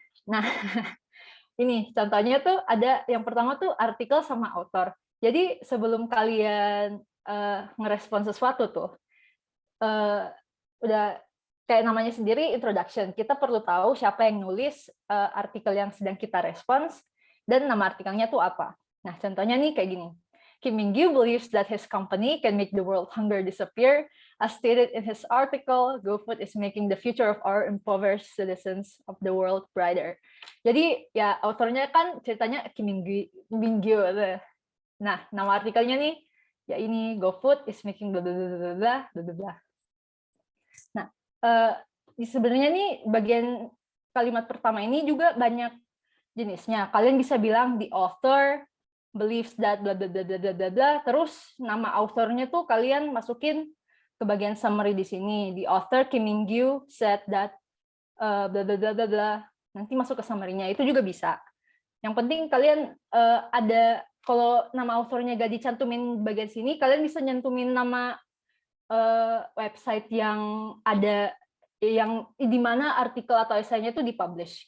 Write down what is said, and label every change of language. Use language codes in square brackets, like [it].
[id] Nah, ini contohnya tuh ada yang pertama tuh artikel sama author. Jadi sebelum kalian ngerespon sesuatu tuh, udah kayak namanya sendiri introduction. Kita perlu tahu siapa yang nulis artikel yang sedang kita respons dan nama artikelnya tuh apa. Nah, contohnya nih kayak gini. [en] Kim Min-gyu believes that his company can make the world hunger disappear. As stated in his article, GoFood is making the future of our impoverished citizens of the world brighter. [id] Jadi ya autornya kan ceritanya Kim Min-gyu. Nah, nama artikelnya nih ya ini [en] GoFood is making [id] bla bla bla bla bla bla. Nah, sebenarnya nih bagian kalimat pertama ini juga banyak jenisnya. Kalian bisa bilang [en] the author believes that bla bla bla bla bla bla. [id] Terus nama authornya tuh kalian masukin ke bagian summary di sini. [en] The author Kim Min-gyu said that bla bla bla bla bla. [id] Nanti masuk ke summary-nya itu juga bisa. Yang penting kalian ada, kalau nama authornya gak dicantumin bagian sini, kalian bisa nyantumin nama website yang ada, yang di mana artikel atau esainya itu dipublish.